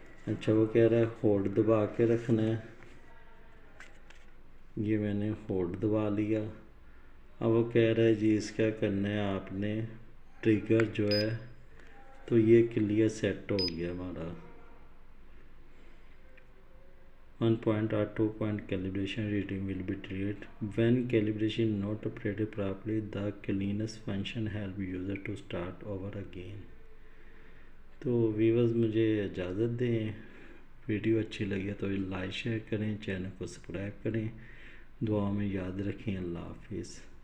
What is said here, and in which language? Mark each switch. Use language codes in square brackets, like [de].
[ur] اچھا وہ کہہ رہا ہے ہولڈ دبا کے رکھنا ہے. یہ میں نے ہولڈ دبا لیا. اب وہ کہہ رہا ہے جی اس کا کرنا ہے آپ نے ٹریگر جو ہے تو یہ کلیئر سیٹ ہو گیا ہمارا. [en] 1 point or 2 point calibration reading will be deleted. When calibration not operated properly, the cleanest function help user to start over again. [ur] تو ویورز مجھے اجازت دیں. ویڈیو اچھی لگی تو لائک شیئر کریں, چینل کو سبسکرائب کریں. دعا میں یاد رکھیں. اللہ حافظ.